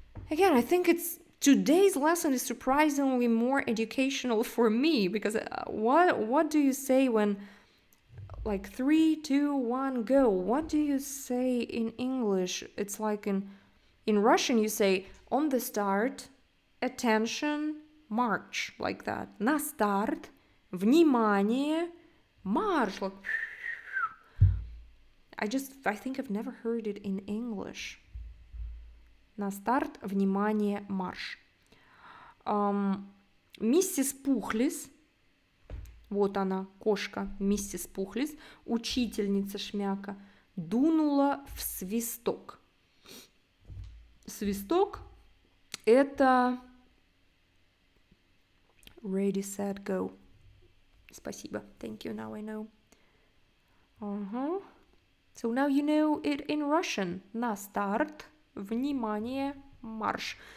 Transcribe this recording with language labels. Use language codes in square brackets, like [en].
[en] Again, I think today's lesson is surprisingly more educational for me because what do you say when like 3, 2, 1, go? What do you say in English? It's like in Russian you say on the start, attention, march, like that. [ru] На старт, внимание, march. [en] Like, I think I've never heard it in English. [ru] На старт, внимание, марш. Миссис Пухлис, вот она, кошка, миссис Пухлис, учительница Шмяка, дунула в свисток. Свисток – это [en] ready, set, go. [ru] Спасибо. [en] Thank you. Now I know. So now you know it in Russian. [ru] На старт, внимание, марш.